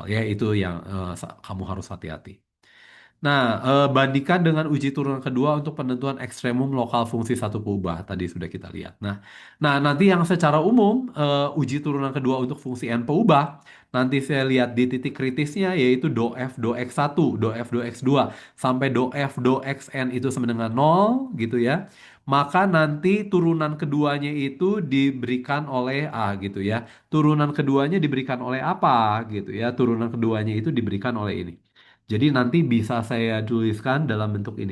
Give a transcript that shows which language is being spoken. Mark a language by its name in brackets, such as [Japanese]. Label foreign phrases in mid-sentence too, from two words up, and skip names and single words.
[Indonesian] Ya, itu yang kamu harus hati-hati. Nah, bandingkan dengan uji turunan kedua untuk penentuan ekstremum lokal fungsi satu kubah. Tadi sudah kita lihat. Nah, nanti yang secara umum, uji turunan kedua untuk fungsi n peubah, nanti saya lihat di titik kritisnya yaitu do f do x1, do f do x2, sampai do f do xn itu sama dengan 0, gitu ya. Maka nanti turunan keduanya itu diberikan oleh A gitu ya. Turunan keduanya diberikan oleh apa gitu ya. Turunan keduanya itu diberikan oleh ini. Jadi nanti bisa saya tuliskan dalam bentuk ini.